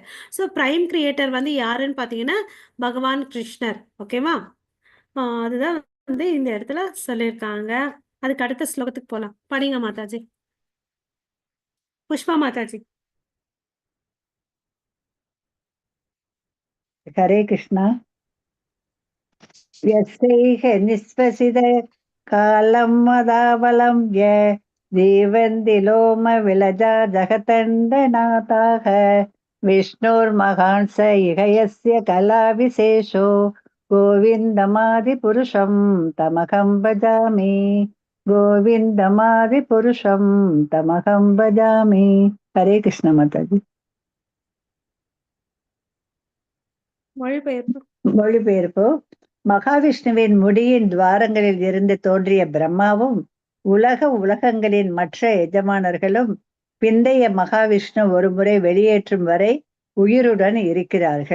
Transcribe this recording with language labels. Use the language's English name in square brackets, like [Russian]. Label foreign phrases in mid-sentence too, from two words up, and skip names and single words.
[Tamil] ஸோ [English] prime creator [Tamil] வந்து யாருன்னு பார்த்தீங்கன்னா பகவான் கிருஷ்ணர். ஓகேவா. அதுதான் வந்து இந்த இடத்துல சொல்லியிருக்காங்க. அதுக்கு அடுத்த ஸ்லோகத்துக்கு போகலாம். படிங்க மாதாஜி. புஷ்பா மாதாஜி. ஹரே கிருஷ்ணா. [Sanskrit] यस्यैह निःश्वसित कालं मदावलम्ब्य जीवन्ति लोमविलजा जगतन्दनाथाः विष्णुर्महान् स इह यस्य कलाविशेषो गोविन्दमादिपुरुषं तमहं भजामि गोविन्दमादिपुरुषं तमहं भजामि. हरे कृष्ण माताजी. [Tamil] மொழிபெயர்ப்பு. மொழிபெயர்ப்பு. மகாவிஷ்ணுவின் முடியின் துவாரங்களில் இருந்து தோன்றிய பிரம்மாவும் உலகங்களின் மற்ற எஜமானர்களும் பிந்தைய மகாவிஷ்ணு ஒருமுறை வெளியேற்றும் வரை உயிருடன் இருக்கிறார்கள்.